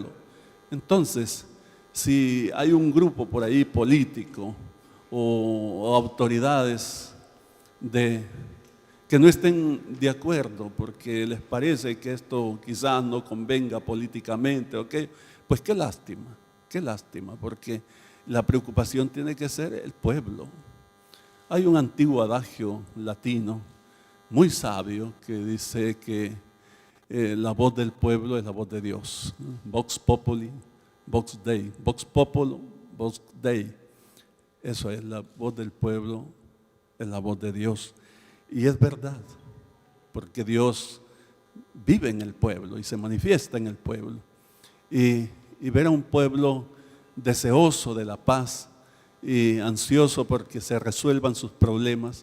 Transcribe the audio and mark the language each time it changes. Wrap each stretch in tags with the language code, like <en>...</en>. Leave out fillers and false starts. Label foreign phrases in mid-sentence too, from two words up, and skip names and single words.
<es>Entonces, si hay un grupo por ahí político o autoridades que no estén de acuerdo porque les parece que esto quizás no convenga políticamente, ¿okay? Pues qué lástima, porque la preocupación tiene que ser el pueblo. Hay un antiguo adagio latino muy sabio que dice que la voz del pueblo es la voz de Dios.</es> <la>Vox populi, vox Dei. Vox populi, vox Dei.</la> <es>Eso es, la voz del pueblo es la voz de Dios. Y es verdad, porque Dios vive en el pueblo y se manifiesta en el pueblo. y ver a un pueblo deseoso de la paz y ansioso porque se resuelvan sus problemas.</es>